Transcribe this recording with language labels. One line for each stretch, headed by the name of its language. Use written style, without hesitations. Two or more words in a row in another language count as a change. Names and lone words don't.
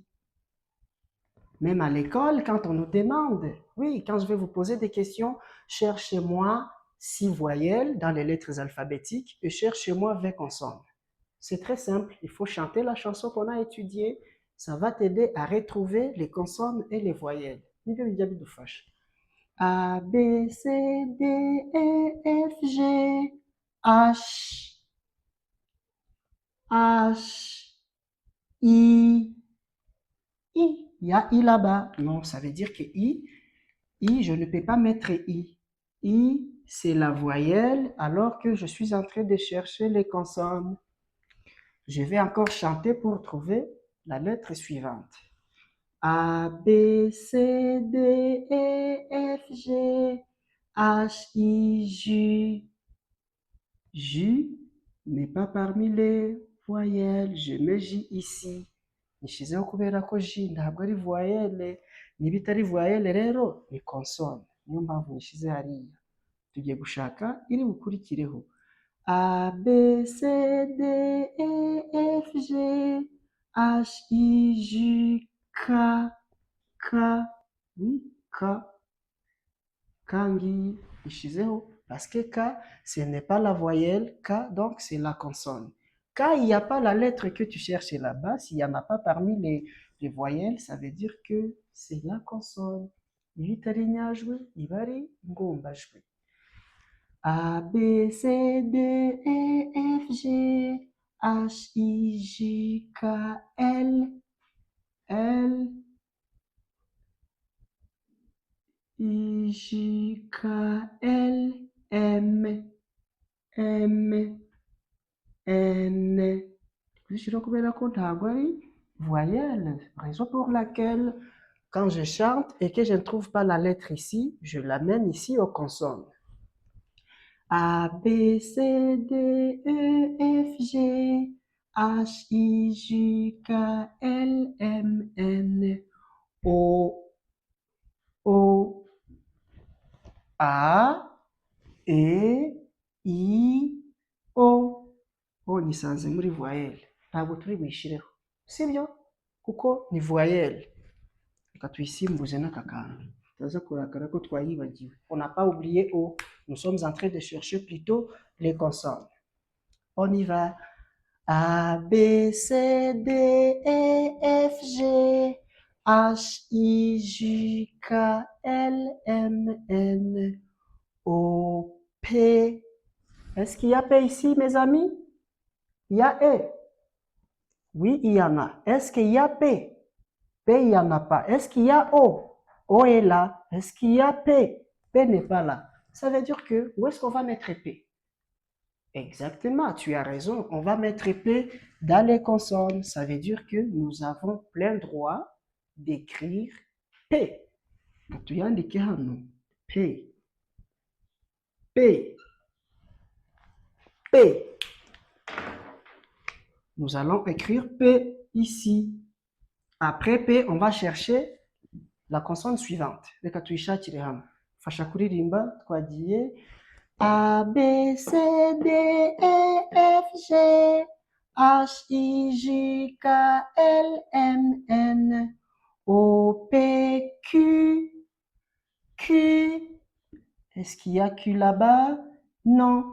French: Même à l'école, quand on nous demande, oui, quand je vais vous poser des questions, cherchez-moi 6 voyelles dans les lettres alphabétiques et cherchez-moi 20 consonnes. C'est très simple, il faut chanter la chanson qu'on a étudiée. Ça va t'aider à retrouver les consonnes et les voyelles. A, B, C, D, E, F, G, H, H, I. I. Il y a I là-bas. Non, ça veut dire que I, je ne peux pas mettre I. I, c'est la voyelle alors que je suis en train de chercher les consonnes. Je vais encore chanter pour trouver la lettre suivante. A, B, C, D, E, F, G, H, I, J. J n'est pas parmi les voyelles. Je mets J ici.
Kinyarwanda: Nishyizeho kubera ko J ntabwo ari voyelle. Niba itari voyelle rero ni consonne. Niyo mpamvu nishyize hariya. Tugiye gushaka iri bukurikireho.
French: A, B, C, D, E, F, G, H, I, J, K, K, oui, K.
Kinyarwanda: Kangi, ishizeho,
French: parce que K, ce n'est pas la voyelle K, donc c'est la consonne. Quand il n'y a pas la lettre que tu cherches là-bas, s'il n'y en a pas parmi les voyelles, ça veut dire que c'est la consonne.
Kinyarwanda: Iyo itari inyajwi, iba ari ingombajwi.
French: A, B, C, D, E, F, G, H, I, J, K, L, L, I, J, K, L, M, M, N.
Kinyarwanda: Dushyiraho kubera ko ntabwo ari voyelle.
French: Raison pour laquelle, quand je chante et que je ne trouve pas la lettre ici, je l'amène ici aux consonnes. A, B, C, D, E, F, G, H, I, J, K, L, M, N, O, O, A, E, I, O.
Kinyarwanda: O nisanze muri voyelle. Ntabwo turi buyishyireho. Sibyo? Kuko ni voyelle. Reka tuyisimbuze n'aka kantu. Tutaza kurakara ko twayibagiwe.
French: On n'a pas oublié O. Nous sommes en train de chercher plutôt les consonnes. On y va. A, B, C, D, E, F, G, H, I, J, K, L, M, N, O, P. Est-ce qu'il y a P ici, mes amis? Il y a E. Oui, il y en a. Est-ce qu'il y a P? P, il n'y en a pas. Est-ce qu'il y a O? O est là. Est-ce qu'il y a P? P n'est pas là. Ça veut dire que, où est-ce qu'on va mettre P? Exactement, tu as raison. On va mettre P dans les consonnes. Ça veut dire que nous avons plein droit d'écrire P.
Kinyarwanda: Tuandike hano. P. P. P.
French: Nous allons écrire P ici. Après P, on va chercher la consonne suivante.
Kinyarwanda: Reka tuyishakire hamwe. Fasha kuririmba twagiye A, B, C, D, E, F, G, H, I, J, K, L, M, N, O,
French: P, Q, Q. Est-ce qu'il y a Q là-bas? Non.